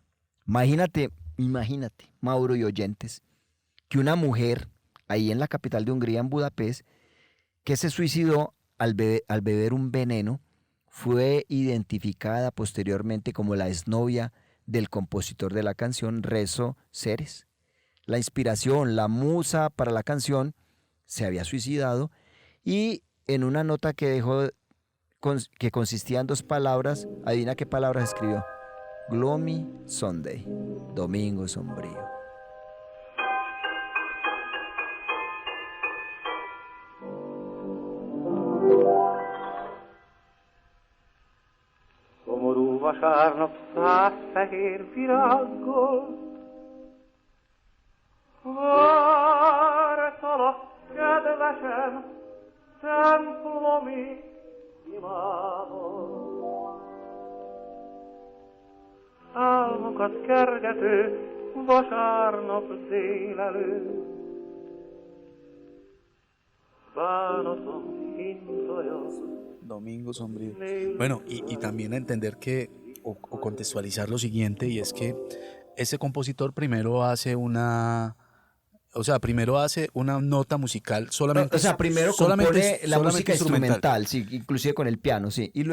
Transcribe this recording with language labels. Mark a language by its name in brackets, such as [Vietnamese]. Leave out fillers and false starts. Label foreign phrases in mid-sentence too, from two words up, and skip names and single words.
[Spanish] Imagínate, Mauro y oyentes, que una mujer ahí en la capital de Hungría, en Budapest, que se suicidó al beber un veneno, fue identificada posteriormente como la exnovia del compositor de la canción, Rezo Ceres. La inspiración, la musa para la canción, se había suicidado y en una nota que dejó, que consistía en dos palabras, adivina qué palabras escribió. Gloomy Sunday, domingo sombrío. [Hungarian] Szomorú vasárnap 100 fehér virággal, vártalak, kedvesem, templomi imádon. Álmokat kergető vasárnap délelőtt, bánatom hintaja. [Spanish] Domingo sombrío. Bueno, y también entender que, o contextualizar lo siguiente, y es que ese compositor primero hace primero hace una nota musical solamente, O sea, primero compone la música instrumental, sí, inclusive con el piano, sí, y